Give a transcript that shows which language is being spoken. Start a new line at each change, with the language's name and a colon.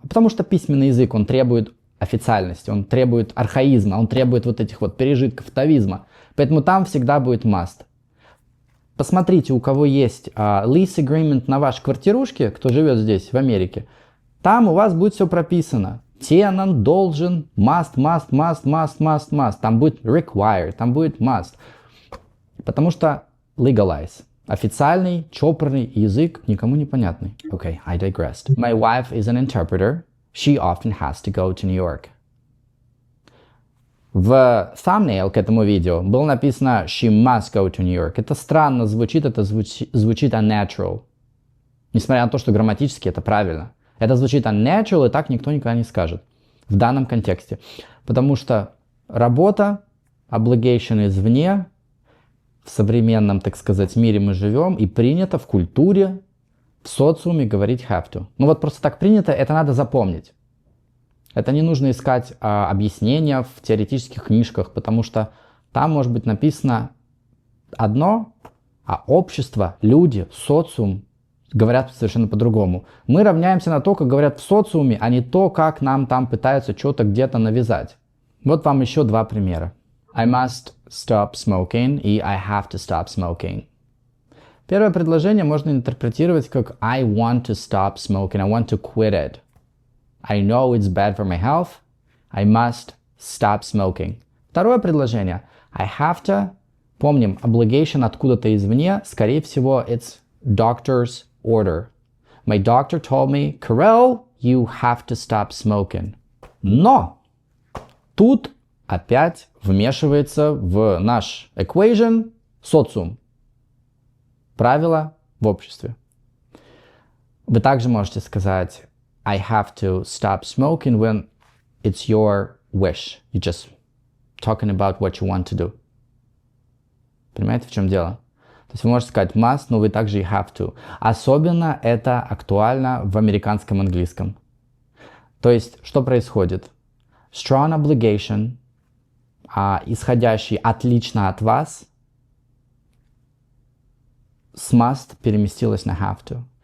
Russian: Потому что письменный язык, он требует официальности, он требует архаизма, он требует вот этих вот пережитков тавизма. Поэтому там всегда будет must. Посмотрите, у кого есть
English: lease agreement
Russian: на вашей квартирушке, кто живет здесь, в Америке, там у вас будет все прописано. Tenant должен, must. Там будет require, там будет must. Потому что legalize. Официальный, чопорный язык, никому не понятный.
English: Okay, I digressed. My wife is an interpreter. She often has to go to New York.
Russian: В thumbnail к этому видео было написано
English: «She must go to New York».
Russian: Это странно звучит, это звучит unnatural. Несмотря на то, что грамматически это правильно. Это звучит unnatural, и так никто никогда не скажет в данном контексте. Потому что работа, obligation извне, в современном, так сказать, мире мы живем, и принято в культуре, в социуме говорить have to. Ну вот просто так принято, это надо запомнить. Это не нужно искать объяснения в теоретических книжках, потому что там может быть написано одно, а общество, люди, социум говорят совершенно по-другому. Мы равняемся на то, как говорят в социуме, а не то, как нам там пытаются что-то где-то навязать. Вот вам еще два примера.
English: I must stop smoking
Russian: и
English: I have to stop smoking.
Russian: Первое предложение можно интерпретировать как
English: I want to stop smoking, I want to quit it. I know it's bad for my health. I must stop smoking.
Russian: Второе предложение.
English: I have to.
Russian: Помним, obligation откуда-то извне. Скорее всего,
English: it's doctor's order. My doctor told me, Karel, you have to stop smoking.
Russian: Но тут опять вмешивается в наш equation социум. Правила в обществе. Вы также можете сказать
English: I have to stop smoking when it's your wish. You're just talking about what you want to do.
Russian: Понимаете, в чем дело? То есть вы можете сказать must, но вы также и have to. Особенно это актуально в американском английском. То есть, что происходит?
English: Strong obligation,
Russian: исходящий отлично от вас, с must переместилось на have to.